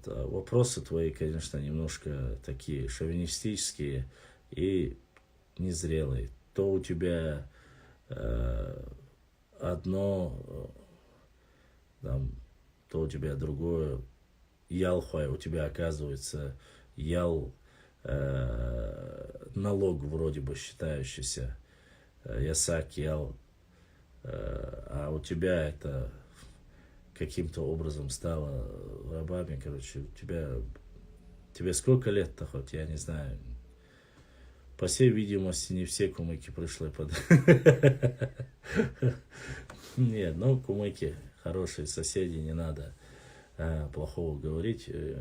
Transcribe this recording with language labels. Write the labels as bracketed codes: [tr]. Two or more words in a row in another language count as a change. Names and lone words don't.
[ru] А вопросы твои, конечно, немножко такие шовинистические и незрелые. То у тебя одно, там, то у тебя другое. Ялхуай, у тебя оказывается ял налог вроде бы считающийся ясак, ял, а у тебя это каким-то образом стало рабами, короче, тебе сколько лет-то хоть, я не знаю. По всей видимости, не все кумыки пришли под... Нет, ну, кумыки хорошие соседи, не надо плохого говорить.